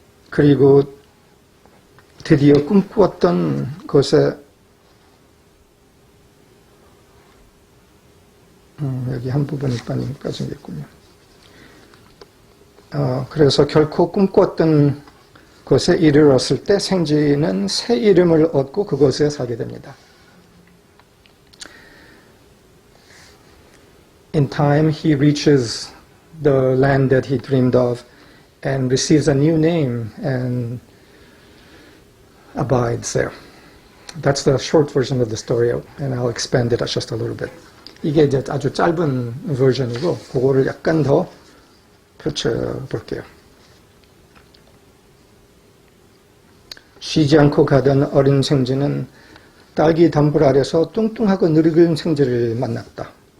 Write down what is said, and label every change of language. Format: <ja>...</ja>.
<ko>그리고 드디어 꿈꾸었던 곳에 여기 한 부분이 빠진겠군요. 그래서 결코 꿈꾸었던 곳에 이르렀을 때 생쥐는 새 이름을 얻고 그곳에 살게 됩니다.</ko> <en>In time, he reaches the land that he dreamed of and receives a new name and abides there. That's the short version of the story, and I'll expand it just a little bit.</en> <ko>이게 이제 아주 짧은 버전이고, 그거를 약간 더 펼쳐볼게요. 쉬지 않고 가던 어린 생쥐는 딸기 단불 아래서 뚱뚱하고 늙은 생쥐를 만났다.</ko>